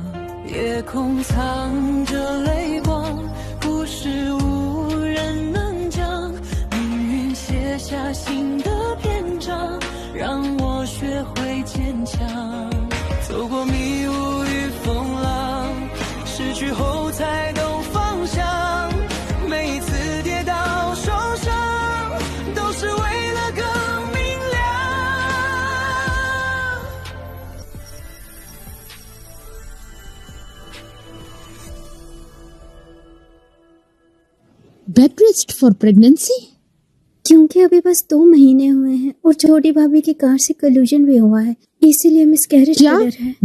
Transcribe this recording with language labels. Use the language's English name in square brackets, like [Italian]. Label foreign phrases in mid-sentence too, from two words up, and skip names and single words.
[Chinese] 夜空藏着泪光，故事无人能讲，命运写下新的篇章，让我学会坚强。走过迷雾与风浪，失去后才懂方向，每一次跌倒受伤，都是为了更明亮。 [English] bed rest for pregnancy? [Hindi] क्योंकि अभी बस 2 महीने हुए हैं और छोटी भाभी की कार से कल्यूजन भी हुआ है, इसीलिए मिसकैरेज का डर है।